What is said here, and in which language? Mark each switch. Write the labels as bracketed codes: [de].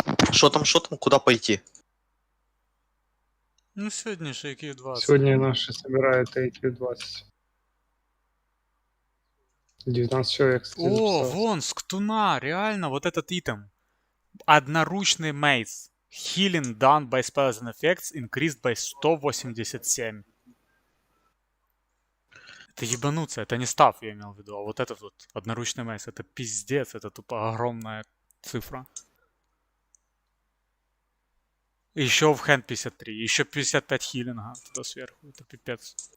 [ru] Что там, куда пойти? Ну, сегодня же IQ-20. Сегодня наши собирают IQ-20. 19 человек, кстати, О, записалось. вон, сктуна, реально, вот этот итем. Одноручный мейз. [en] Healing done by spells and effects increased by 187. [ru] Это ебануться, это не став, я имел в виду, а вот этот вот одноручный мейз, это пиздец, это тупо огромная цифра. Еще в хенд 53, еще 55 хилинга туда сверху, это пипец.